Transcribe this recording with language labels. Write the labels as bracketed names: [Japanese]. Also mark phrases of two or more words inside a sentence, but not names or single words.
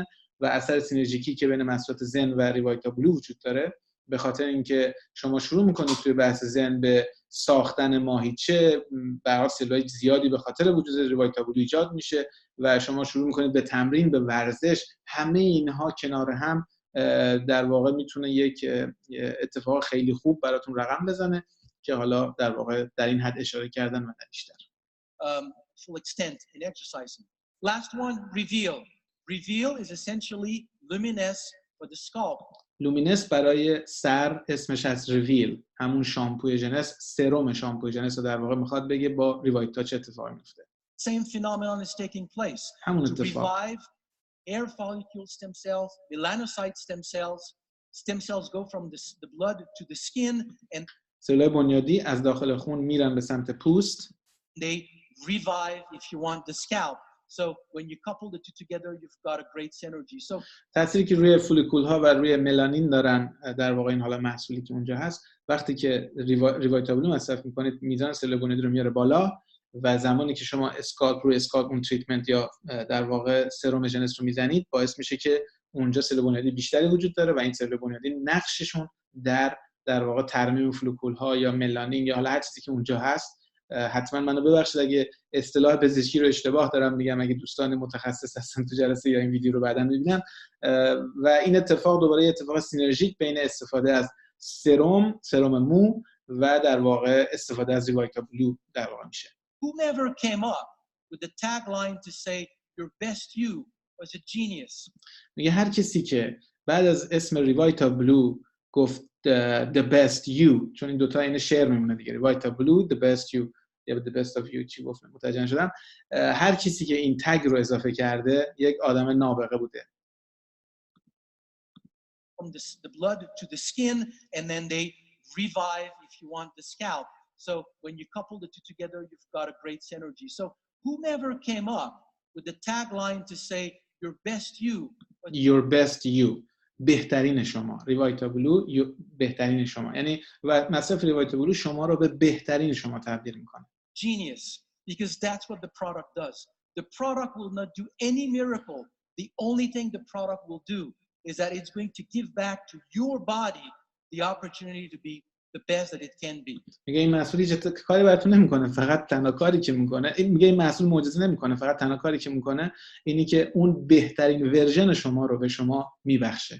[Persian] و اثر سینرژیکی که بین محصولات زن و ریوایتابلو وجود داره به خاطر اینکه شما شروع میکنید توی بحث زن به ساختن ماهیچه، برای سلولای زیادی به خاطر وجود ریوایتابلو ایجاد میشه و شما شروع میکنید به تمرین، به ورزش. همه اینها کنار هم در واقع میتونه یک اتفاق خیلی خوب براتون رقم بزنه که حالا در واقع در این حد اشاره کردن و در بیشتر. [English] Full extent in exercising. Last one, reveal. Reveal is essentially luminous for the scalp. [Persian] لومینس برای سر اسمش از ریویل، همون شامپوی جنس، سرم شامپوی جنس رو در واقع میخواد بگه با ریوایتا چه اتفاقی میفته. [English] Same phenomenon is taking place. [Persian] همون [English] To [Persian] اتفاق. [English] revive hair follicle stem cells, melanocyte stem cells. Stem cells go from the blood to the skin and [Persian] سلولای بنیادی از داخل خون میرن به سمت پوست. [English] they revive if you want the scalp. So when you couple the two together, you've got a great synergy. So [Persian] تأثیری که روی فولیکول ها و روی ملانین دارن در واقع این حالا محصولی که اونجا هست، وقتی که ریوایتابلو مصرف میکنید میزان سلول بنیادی رو میاره بالا و زمانی که شما اسکالپ روی اسکالپ اون تریتمنت یا در واقع سرم جنس رو میزنید باعث میشه که اونجا سلول بنیادی بیشتری وجود داره و این سلول بنیادی نقششون در واقع ترمیم فولیکول ها یا ملانین یا حالا هر چیزی که اونجا هست. حتما منو ببخشید اگه اصطلاح پزشکی رو اشتباه دارم میگم، اگه دوستان متخصص هستن تو جلسه یا این ویدیو رو بعداً ببینن. و این اتفاق دوباره اتفاق سینرژیک بین استفاده از سرم مو و در واقع استفاده از ریوایتابلو در واقع میشه. [English] whomever came up with the tagline to say your best you was a genius. [Persian] میگه هر کسی که بعد از اسم ریوایتابلو گفت [English] the best you، [Persian] چون این دوتا این شعر میمونه دیگه، ریوایتابلو [English] the best you [Persian] یا [English] the best of you، [Persian] چی گفتم متوجه شدم. هر کسی که این تگ رو اضافه کرده یک آدم نابغه بوده. [English] From the blood to the skin and then they revive if you want the scalp. So when you couple the two together, you've got a great synergy. So whomever came up with the tagline to say your best you, [Persian] بهترین شما، ریوایتابلو بهترین شما، یعنی مصرف ریوایتابلو شما رو به بهترین شما تبدیل میکنه. [English] Genius, because that's what the product does. The product will not do any miracle. The only thing the product will do is that it's going to give back to your body the opportunity to be the best that it can be. [Persian] میگه این محصول هیچ کاری براتون نمیکنه، فقط تنها کاری که میکنه، میگه این محصول معجزه نمیکنه، فقط تنها کاری که میکنه اینی که اون بهترین ورژن شما رو به شما میبخشه.